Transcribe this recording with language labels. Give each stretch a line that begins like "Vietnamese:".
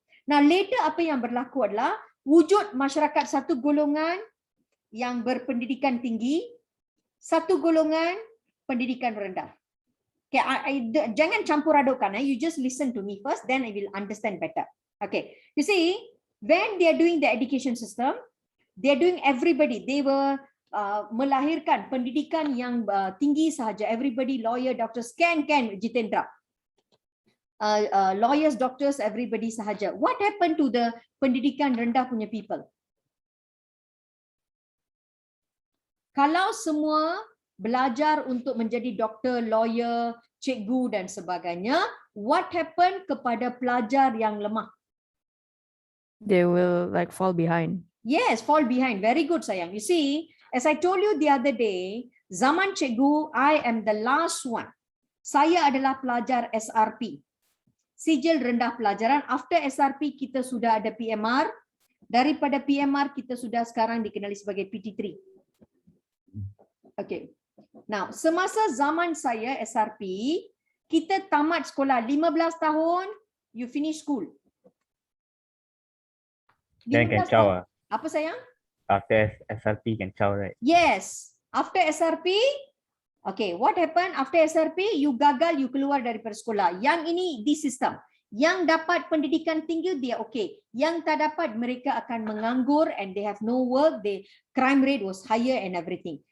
Malay: Nah, later apa yang berlaku adalah wujud masyarakat satu golongan yang berpendidikan tinggi, satu golongan pendidikan rendah. Okay, jangan campur adukkan.
English: You just listen to me first, then I will understand better. Okay, you see, when they are doing the education system, they are doing everybody.
Malay: They were melahirkan pendidikan yang tinggi sahaja.
English: Everybody, lawyer, doctors, can Jitendra. Lawyers, doctors, everybody sahaja. What happened to the pendidikan rendah punya people?
Malay: Kalau semua belajar untuk menjadi doktor, lawyer, cikgu dan sebagainya,
English: what happened
Malay: kepada pelajar yang lemah?
English: They will like fall behind. Yes, fall behind. Very good, sayang. You see, as I told you the other day,
Malay: zaman cikgu,
English: I am the last one.
Malay: Saya adalah pelajar SRP. Sijil rendah pelajaran.
English: After SRP,
Malay: kita sudah ada PMR. Daripada PMR, kita sudah sekarang dikenali sebagai PT3. Okay. Now, semasa zaman saya SRP, kita tamat sekolah 15 tahun,
English: you finish school. Then can chow.
Malay: Apa sayang?
English: After SRP can chow, right? Yes. After SRP, Okay, what happened after SRP?
Malay: You gagal, you keluar daripada sekolah. Yang ini di sistem. Yang dapat pendidikan tinggi dia okay. Yang tak dapat mereka akan menganggur
English: and they have no work. The crime rate was higher and everything.